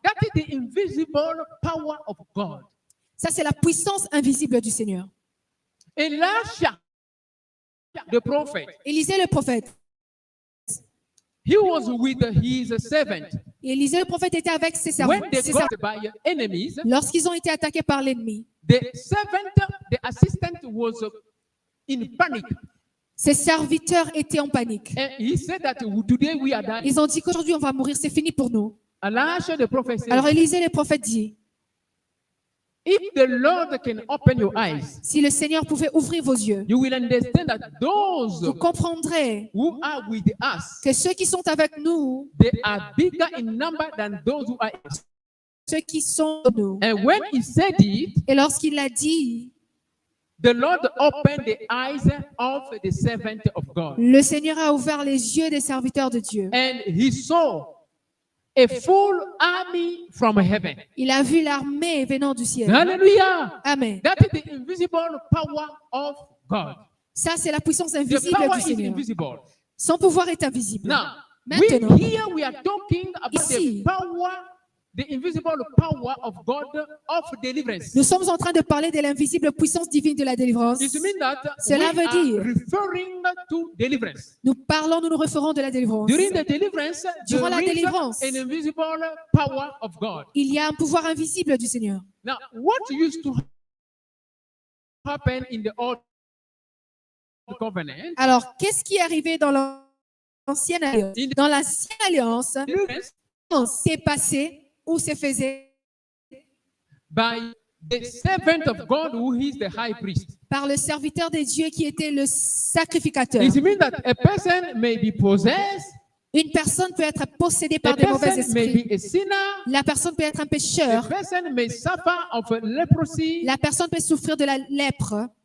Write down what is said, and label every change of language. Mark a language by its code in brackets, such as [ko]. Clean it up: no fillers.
[en] That is the invisible power of God. [fr] Ça, c'est la puissance invisible du Seigneur. [en] Elisha, the prophet, [fr] Élisée le prophète. [en] he was with his servant. [fr] Élisée le prophète était avec ses servants. [en] When they got by enemies, [fr] Lorsqu'ils ont été attaqués par l'ennemi, [en] the servant, the assistant was in panic. [fr] ses serviteurs étaient en panique. [en] And he said that today we are dying. [fr] Ils ont dit qu'aujourd'hui on va mourir, c'est fini pour nous. [en] Elisha, the prophet, said, [fr] Alors Élisée le prophète dit, [en] if the Lord can open your eyes, [fr] si le Seigneur pouvait ouvrir vos yeux, [en] you will understand that those [fr] vous comprendrez [en] who are with us, [fr] que ceux qui sont avec nous, [en] they are bigger in number than those who are. [fr] ceux qui sont avec nous. [en] And when he said it, [fr] Et lorsqu'il l'a dit, [en] the Lord opened the eyes of the servant of God. [fr] le Seigneur a ouvert les yeux des serviteurs de Dieu. [en] And he saw a full army from heaven. [fr] Il a vu l'armée venant du ciel. [en] Hallelujah. [fr] Amen. [en] That is the invisible power of God. [fr] Ça, c'est la puissance [en] The [fr] invisible [en] power [fr] du [en] is [fr] Seigneur. [en] invisible. [fr] Son pouvoir est invisible. [en] Now, [fr] Maintenant, [en] we are talking about [fr] ici, [en] the power, the invisible power of God of deliverance. [fr] nous sommes en train de parler de l'invisible puissance divine de la délivrance. [en] It means that [fr] Cela [en] we [fr] veut [en] are [fr] dire- [en] referring to deliverance. [fr] Nous nous référons de la délivrance. [en] During the deliverance, [fr] Durant la [en] there is [fr] délivrance. [en] an invisible power of God. [fr] Il y a un pouvoir invisible du Seigneur. [en] Now, what used to happen in the Old Covenant? [fr] Alors, qu'est-ce qui est arrivé dans l'ancienne alliance? Dans l'ancienne alliance, [en] Deliverance [fr] s'est passé ou se faisait [en] by the servant of God who is the high priest. [fr] par le serviteur de Dieu qui était le sacrificateur. [en] It means that a person may be possessed, [fr] Une personne peut être possédée [en] a [fr] par des mauvais [en] person may [fr] esprits. [en] be a sinner, [fr] La personne peut être un [en] a [fr] pécheur. [en] person may suffer of leprosy. [fr] La personne peut souffrir de la lèpre.